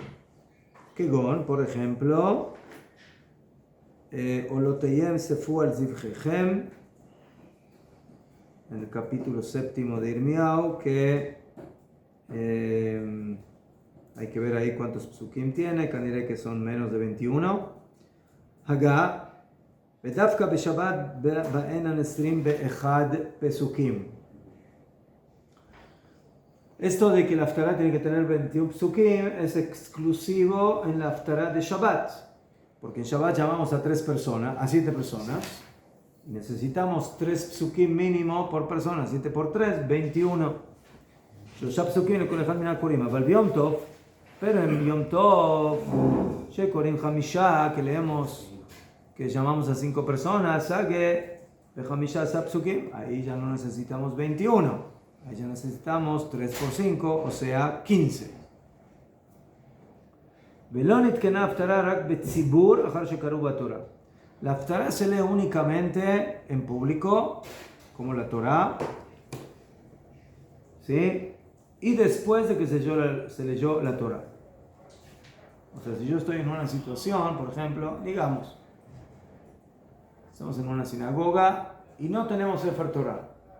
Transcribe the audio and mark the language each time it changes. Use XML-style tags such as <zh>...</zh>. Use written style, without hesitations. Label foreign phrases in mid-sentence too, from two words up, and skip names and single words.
<es>Kegon, por ejemplo,</es> <he>עולותיכם ספו על זבחיכם,</he> <es>en el capítulo 7 de Irmiau, que hay que ver ahí cuántos psukim tiene, que diré que son menos de 21. Haga,</es> <he>בדווקא בשבת בעינן 21 פסוקים.</he> <es>Esto de que la haftará tiene que tener 21 psukim es exclusivo en la haftará de Shabbat, porque en Shabbat llamamos a 3 personas, a 7 personas, necesitamos 3 psukim mínimo por persona, 7 por 3, 21.</es> <he>שלושה פסוקים lכל אחד מן הקוראים, אבל ביום טוב,</he> <es>pero en Yom Tov, שקוראים 5, que leemos, que llamamos a 5 personas, saque de 15 psukim, ahí ya no necesitamos 21, ahí ya necesitamos 3 por 5, o sea 15.</es> <he>ולא נתקנה הפטרה רק בציבור אחר שקראו בתורה.</he> <es>La Haftarah se lee únicamente en público, como la Torah, ¿sí? Y después de que se leyó la Torah. O sea, si yo estoy en una situación, por ejemplo, digamos, estamos en una sinagoga y no tenemos Sefer Torah.</es>